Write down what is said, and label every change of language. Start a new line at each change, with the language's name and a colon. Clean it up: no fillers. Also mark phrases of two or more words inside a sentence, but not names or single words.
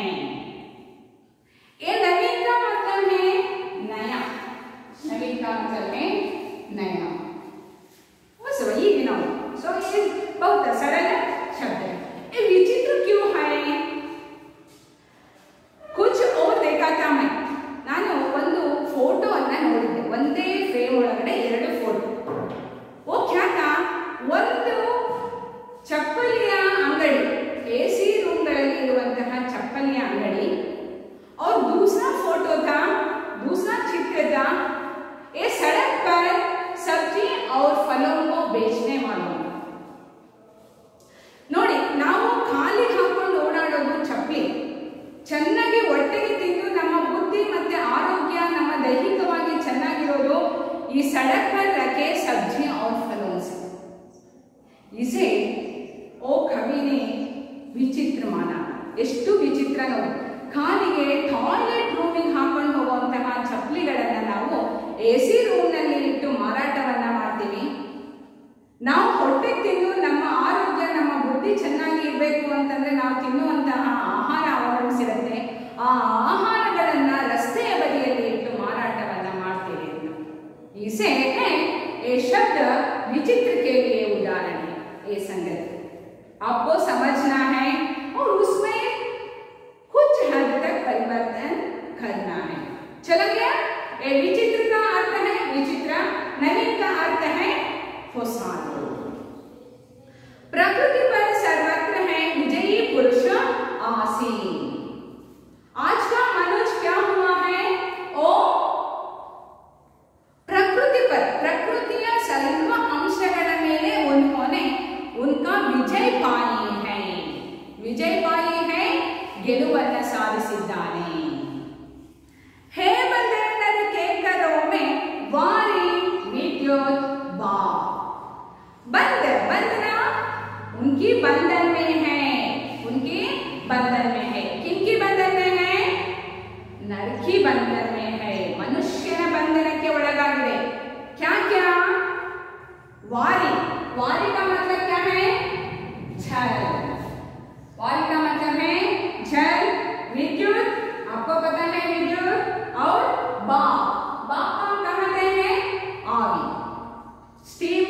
Hindi: ये नवीन का मतलब है नया, नवीन का मतलब है नया, बस वही गिनाओ। सो ये बहुत सरल शब्द है। ये विचित्र क्यों है? कुछ और देखा था मैं,
Kannada: ನಾನು ಒಂದು ಫೋಟೋ ಅನ್ನ ನೋಡಿದ್ದೆ, ಒಂದೇ ಫ್ರೇಮ್ ಒಳಗಡೆ 2 ಫೋಟೋ.
Hindi: वो क्या था,
Kannada: ಒಂದು ಚಪ್ಪಲಿಯ ಅಂಗಡಿ, AC ರೂಮ್ಗಳಲ್ಲಿ ಇರುವಂತಹ ಚಪ್ಪಲಿಯ ಅಂಗಡಿ,
Hindi: और दूसरा फोटो था, दूसरा चित्र था, ये सड़क पर सब्जी और फलों को बेचने वालों।
Kannada: ನೋಡಿ, ನಾವು ಖಾಲಿ ಹಾಕೊಂಡು ಓಡಾಡೋದು ಚಪ್ಪಲಿ, ಚೆನ್ನಾಗಿ ಹೊಟ್ಟೆಗೆ ತಿಂದು ನಮ್ಮ ಬುದ್ಧಿ ಮತ್ತೆ ಆರೋಗ್ಯ ನಮ್ಮ ದೈಹಿಕವಾಗಿ ಚೆನ್ನಾಗಿರೋದು ಈ
Hindi: सड़क पर रखे सब्जी और फलों से। इसे ओ कवि ने विचित्र माना।
Kannada: ಎಷ್ಟು ವಿಚಿತ್ರ ನೋಡಿ, ಕಾಲಿಗೆ ಟಾಯ್ಲೆಟ್ ರೂಮಿಗೆ ಹಾಕೊಂಡು ಹೋಗುವಂತಹ ಚಪ್ಪಲಿಗಳನ್ನ ನಾವು AC ರೂಮ್ನಲ್ಲಿ ಇಟ್ಟು ಮಾರಾಟವನ್ನ ಮಾಡ್ತೀವಿ. ನಾವು ಹೊಟ್ಟೆಗೆ ತಿಂದು ನಮ್ಮ ಆರೋಗ್ಯ ನಮ್ಮ ಬುದ್ಧಿ ಚೆನ್ನಾಗಿ ಇರಬೇಕು ಅಂತ ಅಂತಂದ್ರೆ ನಾವು ತಿನ್ನುವಂತಹ ಆಹಾರ ಅವಲಂಬಿಸಿರುತ್ತೆ. ಆ ಆಹಾರಗಳನ್ನ ರಸ್ತೆಯ ಬದಿಯಲ್ಲಿ ಇಟ್ಟು ಮಾರಾಟವನ್ನ ಮಾಡ್ತೀವಿ ಅಂತ.
Hindi: इसे है ये शब्द विचित्र के लिए उदाहरण है. ये संगति आपको समझना है और उसमें कुछ हद तक परिवर्तन करना है. चलो गया. ये विचित्र का अर्थ है विचित्र, नवीन का अर्थ है फसाद. प्रकृति पर सर्वत्र है विजयी पुरुष आसीन. आज का मनुष्य क्या हुआ है? ओ प्रकृति पर,
Kannada: ಪ್ರಕೃತಿಯ ಸರ್ವ ಅಂಶಗಳ ಮೇಲೆ
Hindi: उन्होंने उनका विजय पाई है. विजय पाई है,
Kannada: ಗೆಲುವನ್ನ ಸಾಧಿಸಿದ್ದಾನೆ.
Hindi: हे बंदे नर के करों में वारी विद्युत बा. बंद, बंधना उनकी बंधन में है, उनकी बंधन में है. किनकी बंधन में है? नर की बंधन में है.
Kannada: ಮನುಷ್ಯನ ಬಂಧನಕ್ಕೆ ಒಳಗಾಗಿದೆ.
Hindi: क्या क्या? वारी. वारी का मतलब क्या है? झल. वारी का मतलब है झल. विद्युत, आपको पता है विद्युत. और बा, बा का कहते हैं आवी, स्टीम.